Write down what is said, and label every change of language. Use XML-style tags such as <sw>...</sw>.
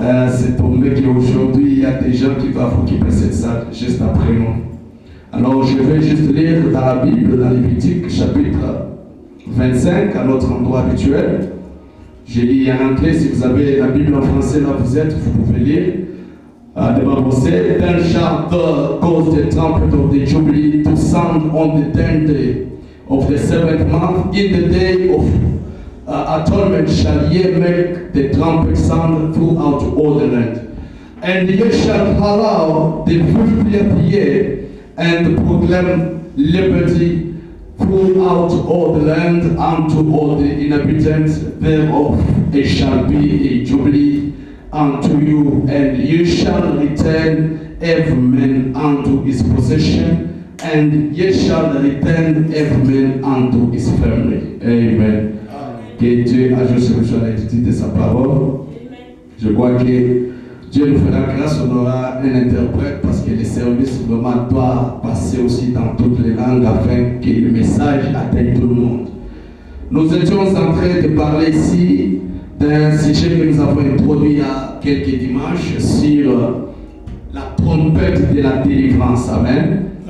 <fr>C'est tombé qu'aujourd'hui il y a des gens qui doivent occuper cette salle juste après nous. Alors je vais juste lire dans la Bible, dans Lévitique chapitre 25 à notre endroit habituel. Je lis en anglais, si vous avez la Bible en français là vous êtes, vous pouvez lire.</fr> <en>The Bible said, "Then shall thou cause the trumpet of the Jubilee to sound on the 10th day of the 7th month. In the day of atonement shall ye make the trumpet sound throughout all the land. And ye shall allow the 50th year and proclaim liberty throughout all the land unto all the inhabitants thereof. It shall be a jubilee unto you, and you shall return every man unto his possession, and ye shall return every man unto his family." Amen.</en> <fr>Que Dieu ajoute sur la l'étude de sa parole. Je crois que Dieu nous fera grâce, on aura un interprète parce que le service vraiment doit passer aussi dans toutes les langues afin que le message atteigne tout le monde. Nous étions en train de parler ici d'un sujet que nous avons introduit il y a quelques dimanches sur la trompette de la délivrance. Amen.</fr>